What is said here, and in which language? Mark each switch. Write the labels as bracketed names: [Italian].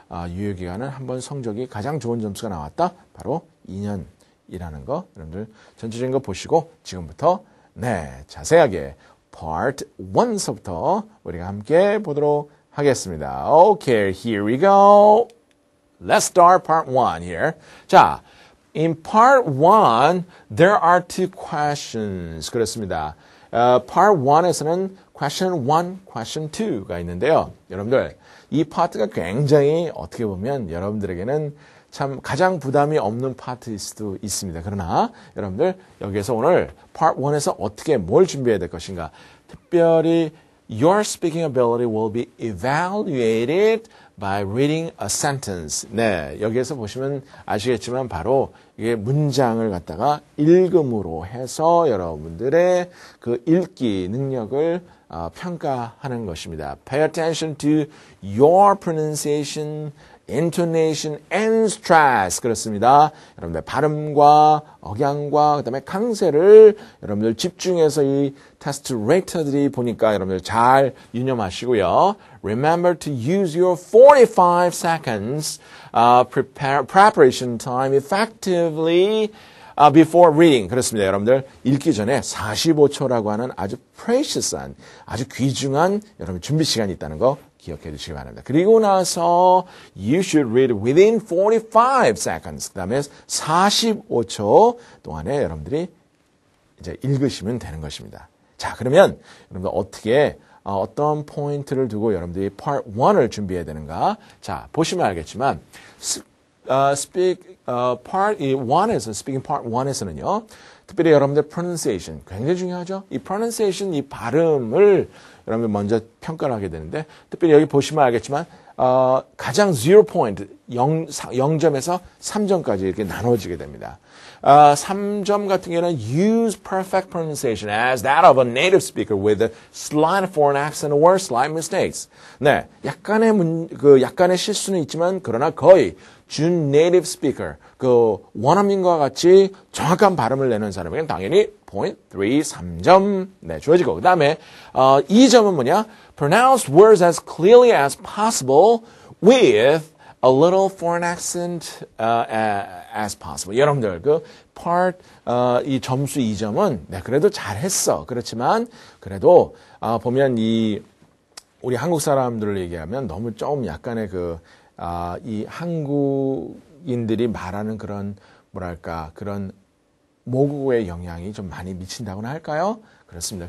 [Korean] 유효 기간은 한번 성적이 가장 좋은 점수가 나왔다. 바로 2년이라는 거 여러분들 전체적인 거 보시고 지금부터 자세하게 part 1서부터 우리가 함께 보도록 하겠습니다. [English] Okay, here we go. Let's start part 1 here. 자, in part 1, there are two questions. [Korean] 그렇습니다. part 1에서는 question 1, question 2가 있는데요. 여러분들, 이 파트가 굉장히 어떻게 보면 여러분들에게는 참 가장 부담이 없는 파트일 수도 있습니다. 그러나 여러분들 여기에서 오늘 part 1에서 어떻게 뭘 준비해야 될 것인가, 특별히 [English] Your speaking ability will be evaluated by reading a sentence. [Korean] 네, 여기에서 보시면 아시겠지만 바로 이게 문장을 갖다가 읽음으로 해서 여러분들의 그 읽기 능력을 평가하는 것입니다. [English] Pay attention to your pronunciation, intonation and stress. [Korean] 그렇습니다. 여러분들 발음과 억양과 그다음에 강세를 여러분들 집중해서 이 테스트 레이터들이 보니까 여러분들 잘 유념하시고요. [English] Remember to use your 45 seconds preparation time effectively before reading. [Korean] 그렇습니다. 여러분들 읽기 전에 45초라고 하는 아주 precious한, 아주 귀중한 여러분 준비 시간이 있다는 거 기억해 주시기 바랍니다. 그리고 나서 [English] you should read within 45 seconds. [Korean] 그 다음에 45초 동안에 여러분들이 이제 읽으시면 되는 것입니다. 자, 그러면 여러분들 어떻게 어떤 포인트를 두고 여러분들이 part 1을 준비해야 되는가? 자, 보시면 알겠지만 speaking part 1에서는요. 특별히 여러분들 pronunciation 굉장히 중요하죠. 이 pronunciation 이 발음을 여러분들 먼저 평가를 하게 되는데 특별히 여기 보시면 알겠지만 가장 0점에서 3점까지 이렇게 나눠지게 됩니다. 3점 같은 경우는 [English] use perfect pronunciation as that of a native speaker with a slight foreign accent or slight mistakes. [Korean] 네, 약간의 실수는 있지만 그러나 거의 준 native speaker, 그 원어민과 같이 정확한 발음을 내는 사람에게는 당연히 3점 네, 주어지고 그 다음에 2점은 뭐냐? [English] Pronounce words as clearly as possible with a little foreign accent as possible. [Korean] 여러분들 그 part 이 점수 2점은 네, 그래도 잘했어. 그렇지만 그래도 보면 이 우리 한국 사람들을 얘기하면 너무 좀 약간의 이 한국인들이 말하는 그런 뭐랄까 그런 모국어의 영향이 좀 많이 미친다고나 할까요? 그렇습니다.